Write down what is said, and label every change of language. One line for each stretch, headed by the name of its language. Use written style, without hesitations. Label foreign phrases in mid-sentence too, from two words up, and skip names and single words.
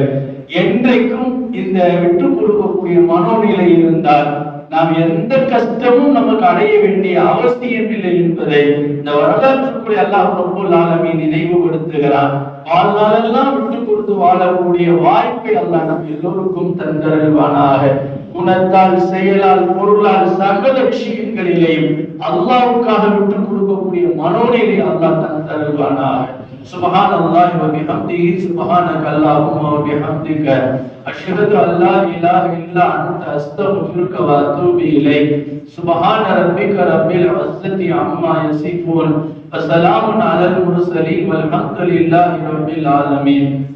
Tamil: என்றைக்கும் இந்த விட்டு கொடுக்கக்கூடிய மனோநிலை இருந்தால் நாம் எந்த கஷ்டமும் நமக்கு அடைய வேண்டிய அவசியம் இல்லை என்பதை இந்த வரலாற்றுக்குரிய
Arabic: الله رب العالمين
Tamil: நினைவுபடுத்துகிறான். வாழ்நாளெல்லாம் விட்டு கொடுத்து வாழக்கூடிய வாய்ப்பை அல்லாஹ் நம் எல்லோருக்கும் தந்தருள்வானாக. குணத்தால், செயலால், பொருளால், சகல விஷயங்களிலேயும் அல்லாஹ்வுக்காக விட்டு கொடுக்கக்கூடிய மனோநிலை அல்லாஹ் தந்தருள்வானாக.
Arabic: سبحان الله وبحمده سبحانك اللهم وبحمدك أشهد أن لا إله إلا أنت أستغفرك وأتوب إليك. سبحان ربك رب العزة عما يصفون وسلام على المرسلين والحمد لله رب العالمين.